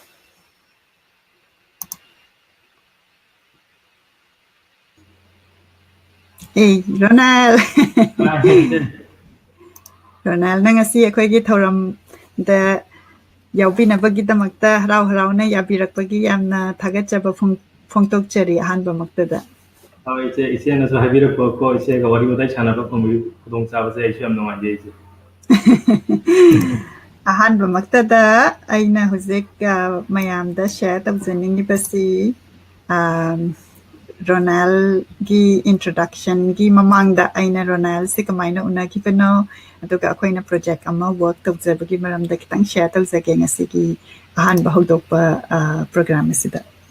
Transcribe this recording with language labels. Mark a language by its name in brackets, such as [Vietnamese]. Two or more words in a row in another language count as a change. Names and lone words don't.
[English] Hey, Ronald. [Manipuri] Ronald, nangasi akoigi thoram da yaubina bagidamakta harau na yabirakpagi yamna Thagatchaba phongtokchari ahanba maktada. Ise na so habirakpo ko ise ga wari wadai chanaba phongbi khudongchaba se ise yam nungai ise. Ahanba maktada aina hujek mayamda share tabjaningibasi Ronald gi introduction gi mamangda aina Ronald se kamaina unagibano aduga akoina project ama work tabjabagi maramda kitang share tabjage ngasigi ahanba hodokpa program asida